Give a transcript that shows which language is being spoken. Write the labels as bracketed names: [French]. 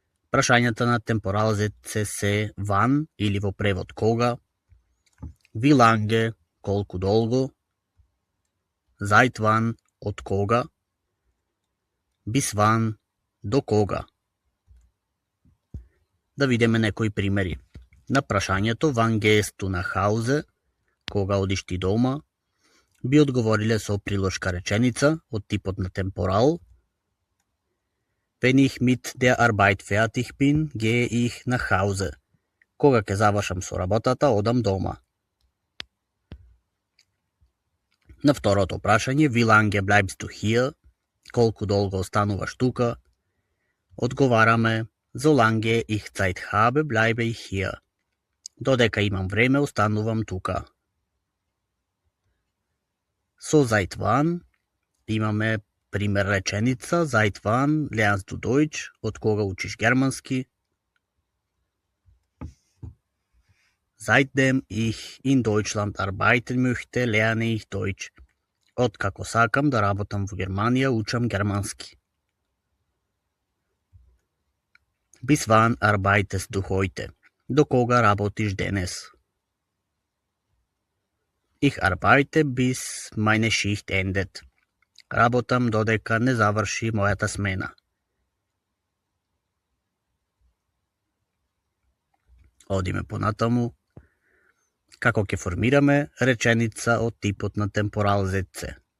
[Macedonian] Прашањата на темпоралзетце се wann или во превод кога, [German] wie lange, [Macedonian] колку долго, [German] seit wann, [Macedonian] од кога, [German] bis wann, [Macedonian] до кога. Да видиме некои примери. На прашањето [German] wann gehst du nach Hause, [Macedonian] кога одиш ти дома, би одговориле со приложка реченица од типот на темпорал. [German] Wenn ich mit der Arbeit fertig bin, gehe ich nach Hause. [Macedonian] Кога ќе завршам со работата, одам дома. На второто прашање, [German] wie lange bleibst du hier? [Macedonian] Колку долго остануваш тука? Одговараме, [German] solange ich Zeit habe, bleibe ich hier. [Macedonian] Додека имам време, останувам тука. Со seit wann имаме пример реченица, [German] seit wann lernst du Deutsch, [Macedonian] од кога учиш германски. [German] Seitdem ich in Deutschland arbeiten möchte, lerne ich Deutsch. [Macedonian] Од како сакам да работам во Германија, учам германски. [German] Bis wann arbeitest du heute? [Macedonian] До кога работиш денес? [German] Ich arbeite bis meine Schicht endet. [Macedonian] Работам додека не заврши мојата смена. Одиме понатаму. Како ќе формираме реченица од типот на темпоралзетце?